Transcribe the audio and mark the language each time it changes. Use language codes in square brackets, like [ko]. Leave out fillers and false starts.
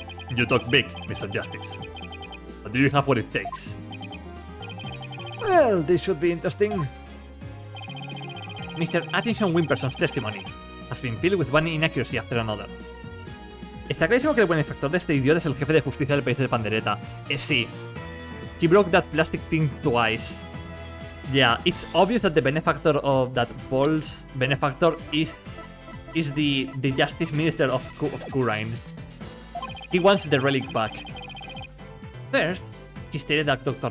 [en] You talk big, Mr. Justice. But do you have what it takes? Well, this should be interesting. Mr. Addison Wimperson's testimony has been filled with one inaccuracy after another. [es] Está clarísimo que el benefactor de este idiota es el jefe de justicia del país de Pandereta. Sí. [en] He broke that plastic thing twice. Yeah, it's obvious that the benefactor of that Paul's benefactor is the Justice Minister of Kurain. He wants the relic back. First, he stated that Dr.